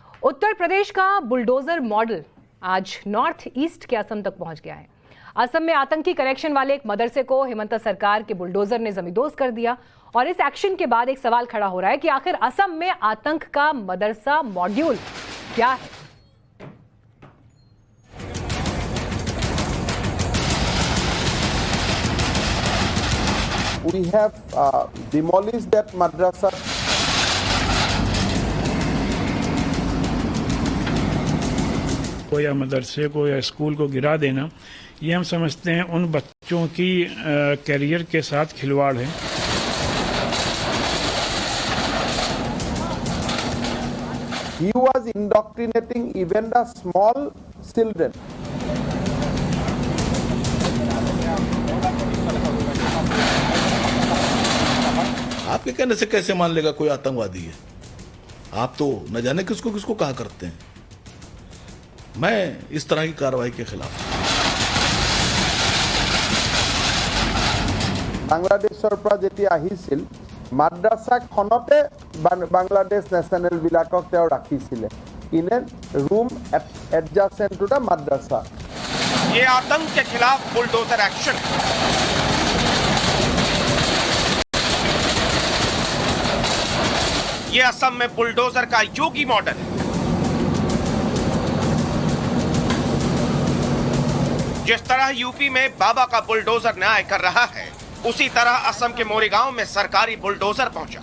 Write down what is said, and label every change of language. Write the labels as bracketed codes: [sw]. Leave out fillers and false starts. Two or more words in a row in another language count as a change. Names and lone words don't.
[hi] उत्तर प्रदेश का [en] bulldozer model [hi] आज नॉर्थ ईस्ट के असम तक पहुंच गया है। असम में आतंकी कनेक्शन वाले एक मदरसे को हेमंत सरकार के बुलडोजर ने जमींदोज कर दिया और इस एक्शन के बाद एक सवाल खड़ा हो रहा है कि आखिर असम में आतंक का मदरसा मॉड्यूल क्या है। [en] We have demolished that madrasa. [hi] को या मदरसे को या स्कूल को गिरा देना, ये हम समझते हैं उन बच्चों की कैरियर के साथ खिलवाड़ है। [en] He was indoctrinating even the small children. [hi] आपके कहने से कैसे मान लेगा कोई आतंकवादी है? आप तो न जाने किसको किसको कहा करते हैं। मैं इस तरह की कार्रवाई के खिलाफ। [as] বাংলাদেশৰ পৰা যেতিয়া আহিছিল মাদ্ৰাসাখনতে বাংলাদেশ নেশ্যনেল বিলাকক তেওঁ ৰাখিছিলে [en] in a room adjacent to the madrasa. [hi] ये आतंक के खिलाफ [en] bulldozer action [hi] है। ये असम में बुलडोजर का योगी मॉडल है। जिस तरह यूपी में बाबा का बुलडोजर न्याय कर रहा है, उसी तरह असम के मोरीगांव में सरकारी बुलडोजर पहुंचा।